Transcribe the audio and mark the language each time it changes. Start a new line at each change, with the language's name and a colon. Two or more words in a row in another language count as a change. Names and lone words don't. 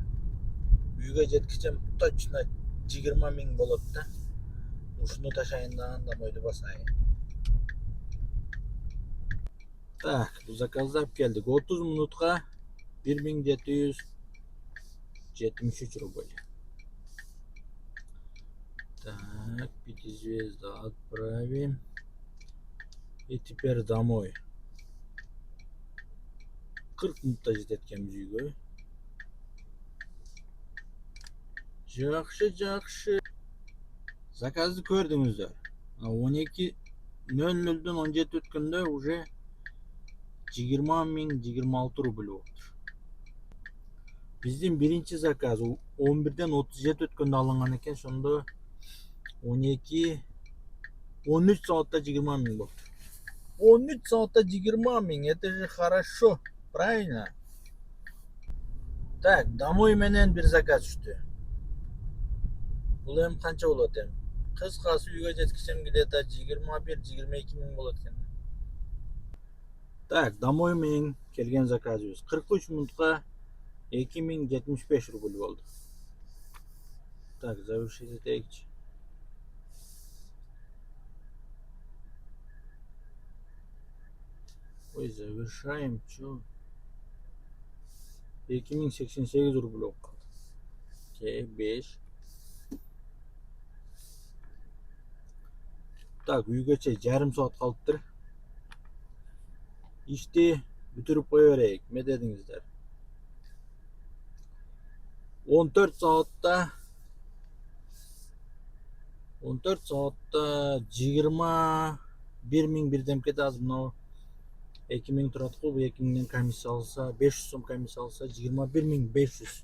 Kyrgyz: Үйгө жеткичем точно 20.000 болот да. Ушуну ташайын дагы домойду басайын. Так, bu заказды алып келдик. 30 минутка 1773 рубль.
Russian: Так, 5 звезда отправим. И теперь домой.
Kyrgyz: 40 минутта жететкенбиз үйгө. Жакшы. Заказды көрдүңүздөр. 12:00-дөн 17 өткөндө уже 20.026 рубль болуптур. Биздин биринчи заказ 11-ден 37 өткөндө алынган экен, ошондо 13 саатта 20.000 болуптур. 13 саатта 20.000,
Russian: это же хорошо, правильно?
Kyrgyz: Так, домой менен bir заказ түштү. Бул эми канча болот эми? Кыскасы үйгө жеткичем где-то 21-22 миң болот экен. Так, домой менен келген заказыбыз 43 минутка 2075 рубль болду. Так, завершить этейикчи.
Russian: Ой, завершаем, чё?
Kyrgyz: 2088 рубль болуп калды. 5. Так, үйгө чейин жарым саат калыптыр. Ишти бүтүрүп кое берейик. Эмне дедиңиздер? 14 саатта 21 миң бирдемкеде азыр мына 2 миң турат го, 2 миңден комиссия алса, 500 сом комиссия алса 21.500.